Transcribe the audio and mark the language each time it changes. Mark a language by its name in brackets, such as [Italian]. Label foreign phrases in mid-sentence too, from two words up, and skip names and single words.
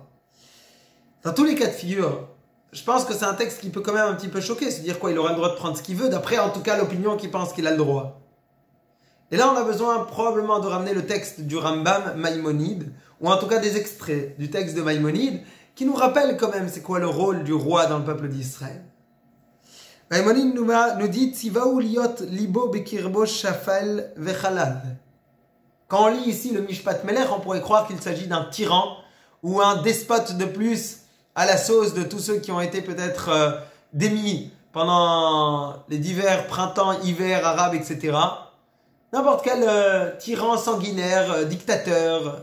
[French] Dans tous les cas de figure, je pense que c'est un texte qui peut quand même un petit peu choquer, se dire quoi, il aura le droit de prendre ce qu'il veut, d'après en tout cas l'opinion qui pense qu'il a le droit. Et là on a besoin probablement de ramener le texte du Rambam Maïmonide, ou en tout cas des extraits du texte de Maïmonide, qui nous rappellent quand même c'est quoi le rôle du roi dans le peuple d'Israël. Maïmonide nous dit [Hebrew] צוו להיות ליבו בקרבו שפל וחלל. [French] Quand on lit ici le [Hebrew] משפט מלך, [French] on pourrait croire qu'il s'agit d'un tyran ou un despote de plus à la sauce de tous ceux qui ont été peut-être démis pendant les divers printemps, hivers, arabes, etc. N'importe quel tyran sanguinaire, dictateur.